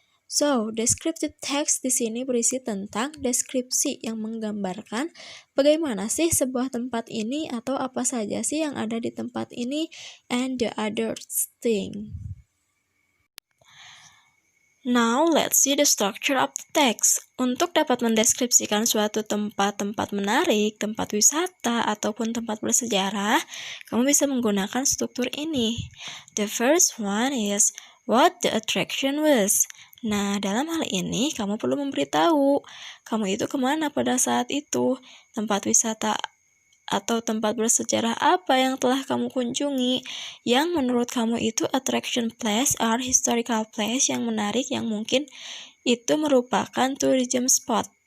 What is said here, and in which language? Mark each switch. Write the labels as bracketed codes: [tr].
[id] So, descriptive text di sini berisi tentang deskripsi yang menggambarkan bagaimana sih sebuah tempat ini atau apa saja sih yang ada di tempat ini [en] and the other thing. Now, let's see the structure of the text. [id] Untuk dapat mendeskripsikan suatu tempat menarik, tempat wisata, ataupun tempat bersejarah, kamu bisa menggunakan struktur ini. [en] The first one is what the attraction was. [id] Nah, dalam hal ini, kamu perlu memberitahu kamu itu kemana pada saat itu, tempat wisata atau tempat bersejarah apa yang telah kamu kunjungi, yang menurut kamu itu [en] attraction place or historical place [id] yang menarik yang mungkin itu merupakan tourism spot.